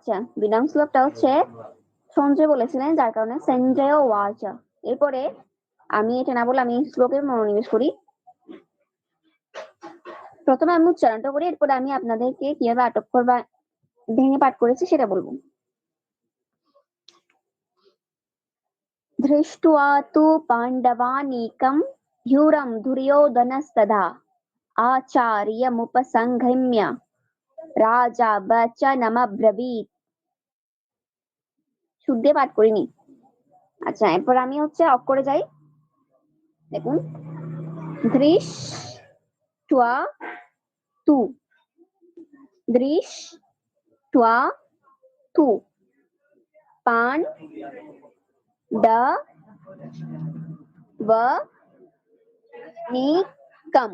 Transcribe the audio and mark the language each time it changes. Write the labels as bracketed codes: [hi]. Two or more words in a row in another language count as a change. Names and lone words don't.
[bn] ২ নং শ্লোকটা হচ্ছে সঞ্জয় বলেছিলেন, যার কারণে সঞ্জয় উবাচ। এরপরে আমি এটা না বলে আমি শ্লোকে মনোনিবেশ করি। প্রথমে আমি উচ্চারণটা করি, এরপরে আমি আপনাদেরকে কিভাবে আটক করবা ভেঙে পাঠ করেছি সেটা বলবো। [sa] दृष्ट्वा तु पाण्डवानीकं ह्यूरं दुर्योधनस्तदा आचार्यमुपसंहृम्य রাজা বচনমব্রবীত। [bn] শুদ্ধে পাঠ করিনি। আচ্ছা, এরপর আমি হচ্ছে অক্ষরে যাই। [sa] দেখুন, দৃষ্টা তু, দৃষ্টা তু পান ড ব নি কম।